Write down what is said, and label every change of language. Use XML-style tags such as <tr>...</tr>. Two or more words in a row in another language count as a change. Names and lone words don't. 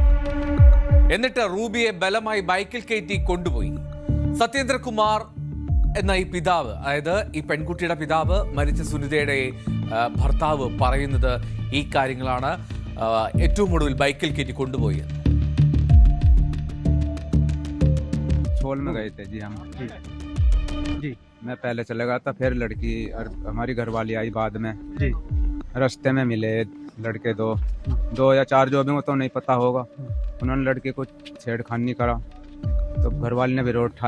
<ml>എന്നിട്ട് റൂബിയെ ബലമായി ബൈക്കിൽ കയറ്റി കൊണ്ടുപോയി. സത്യേന്ദ്രകുമാർ എന്ന ഈ പിതാവ്, അതായത് ഈ പെൺകുട്ടിയുടെ പിതാവ്, മരിച്ച സുനിതയുടെ ഭർത്താവ് പറയുന്നത് ഈ കാര്യങ്ങളാണ്. ഏറ്റവും ഒടുവിൽ ബൈക്കിൽ കയറ്റി കൊണ്ടുപോയി.</ml> <hi>छोल में गए थे जी हम जी मैं पहले चला गया था, फिर लड़की और हमारी घरवाली आई बाद में जी। रास्ते में मिले लड़के दो या 4 जो भी, वो तो नहीं पता होगा। उन्होंने लड़के को छेड़खानी करा तो घरवाली ने विरोध उठाया।</hi>